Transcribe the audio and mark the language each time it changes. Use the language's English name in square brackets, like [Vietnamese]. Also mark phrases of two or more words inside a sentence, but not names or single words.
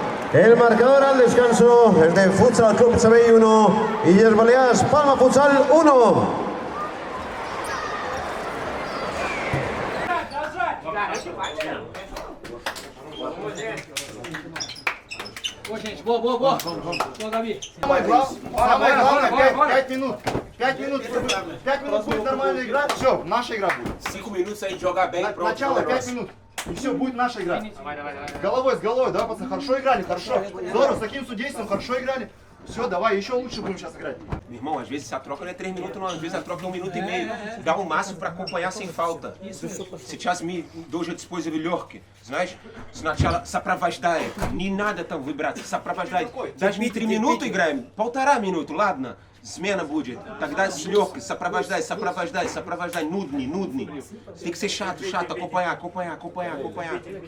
[Spanish] El marcador al descanso es de Futsal Club Semei 1, Illes Balears Palma Futsal 1. [Portuguese] Boa, gente. Boa, boa, boa. Boa, Gabi. [Russian] Самое главное, 5 минут. 5 минут. 5 минут будет нормально играть. Все, наша игра будет. [Portuguese] 5 minutos aí de jogar bem, pronto. [Russian] Начало 5 минут. И все, будет наша игра. Головой с головой, давай, пацаны, хорошо играли, хорошо. Здорово, с таким судейством хорошо играли. Все, давай, еще лучше будем сейчас играть. [Portuguese] Meu irmão, às vezes a troca não é 3 minutos, não. Às vezes a troca é 1 minuto e meio. Dá o máximo para acompanhar sem falta. [Russian] Сейчас мы дуже использовали легкие. Знаешь, сначала сопровождает. Не надо там выбираться, сопровождает. Даже не 3 минуты играем, 1,5 минуты, ладно. Смена будет. Тогда с легкой, сопровождай, сопровождай, сопровождай. Нудный, нудный. [Portuguese] Tem que ser chato, chato. Acompanhar, acompanhar, acompanhar, acompanhar.